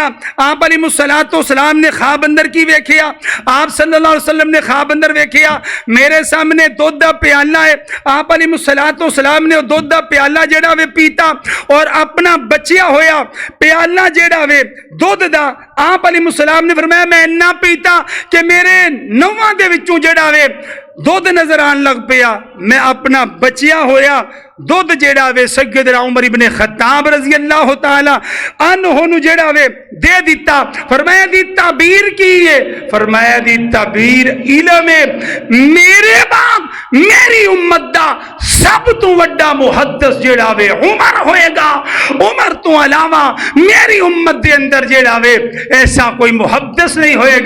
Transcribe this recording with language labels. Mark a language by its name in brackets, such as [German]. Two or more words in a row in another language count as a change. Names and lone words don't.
[Punjabi] آپ علیہ السلام نے خواب اندر کی ویکھیا، آپ [Arabic] صلى الله عليه وسلم [Punjabi] نے خواب اندر ویکھیا میرے سامنے دودھ دا پیالہ ہے، آپ علیہ السلام نے دودھ دا پیالہ جیڑا وے پیتا اور اپنا بچیا ہویا پیالہ جیڑا وے دودھ دا آپ علیہ السلام نے فرمایا میں اینا پیتا کہ میرے نوواں دے وچوں جیڑا وے دودھ نظر آن لگ پیا. میں اپنا بچیا ہویا دودھ جیڑا وے سیدنا عمر ابن خطاب [Arabic] رضي الله تعالى عنه [Punjabi] نو جیڑا وے دے دتا. فرمایا دی تعبیر کی ہے، فرمایا دی تعبیر علم ہے. میرے بعد میری امت دا سب تو وڈا محدث جیڑا وے عمر ہوئےگا. عمر تو علاوہ میری امت دے اندر جیڑا وے ایسا کوئی محدث نہیں ہوئےگا.